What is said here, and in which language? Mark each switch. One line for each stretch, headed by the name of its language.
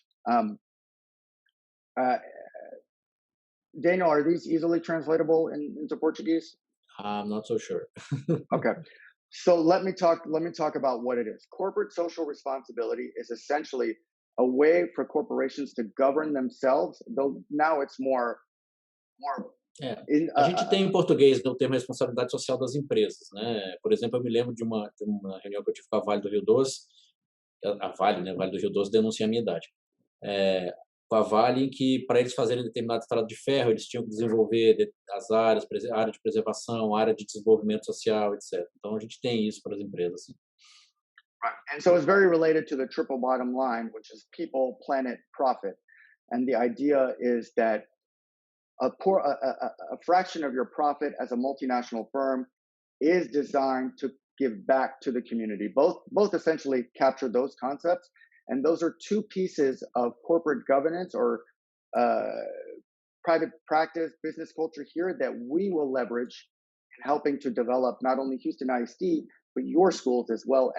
English: Um, uh, Daniel, are these easily translatable into Portuguese? I'm not so sure. Okay. So let me talk about what it is. Corporate social responsibility is essentially a way for corporations to govern themselves, though now it's more
Portuguese: É.
English: in
Portuguese: A gente tem em português, né, o termo responsabilidade social das empresas, né? Por exemplo, eu me lembro de uma reunião que eu tive com a Vale do Rio Doce, a Vale, né? Vale do Rio Doce denuncia a minha idade. Com a Vale, em que para eles fazerem determinado estrado de ferro, eles tinham que desenvolver as áreas, área de preservação, área de desenvolvimento social, etc. Então a gente tem isso para as empresas. Assim.
English: Right. And so it's very related to the triple bottom line, which is people, planet, profit. And the idea is that a fraction of your profit as a multinational firm is designed to give back to the community. Both essentially capture those concepts. And those are two pieces of corporate governance or private practice, business culture here that we will leverage in helping to develop not only Houston ISD, but your schools as well.